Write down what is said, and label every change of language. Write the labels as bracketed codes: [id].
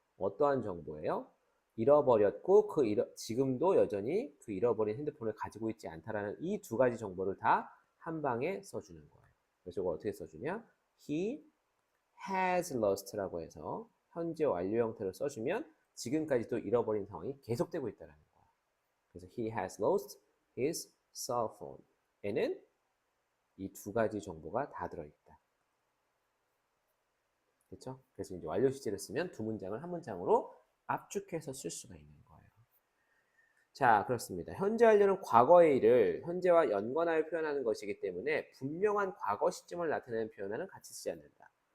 [ko] 어떠한 정보예요? 잃어버렸고 지금도 여전히 그 잃어버린 핸드폰을 가지고 있지 않다라는 이 두 가지 정보를 다 한 방에 써주는 거예요. 그래서 이걸 어떻게 써주냐? [en] He has lost [ko] 라고 해서 현재 완료 형태로 써주면 지금까지도 잃어버린 상황이 계속되고 있다는 거예요. [en] 그래서 he has lost his cell phone. [ko] 에는 이 두 가지 정보가 다 들어있다. 그렇죠? 그래서 이제 완료 시제를 쓰면 두 문장을 한 문장으로 압축해서 쓸 수가 있는 거예요. 자, 그렇습니다. 현재 완료는 과거의 일을 현재와 연관하여 표현하는 것이기 때문에 분명한 과거 시점을 나타내는 표현과는 같이 쓰지 않는다.